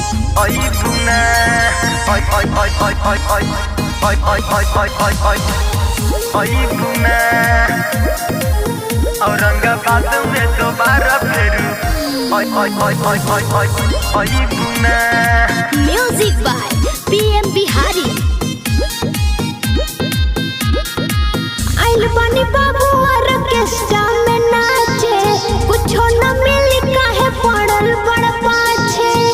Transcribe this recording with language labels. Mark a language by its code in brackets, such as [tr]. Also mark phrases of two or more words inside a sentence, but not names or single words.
[bho] Oi buna, oi oi oi oi oi oi, oi oi oi oi oi oi, oi buna. औरंगाबाद में दोबारा फिरू, oi oi oi oi oi oi, oi buna. [en] music by PM Bihari. [bho] आइल बानी बाबू ऑर्केस्ट्रा में नाचे, कुछो न मिली काहे पड़ल बड़ पाछे।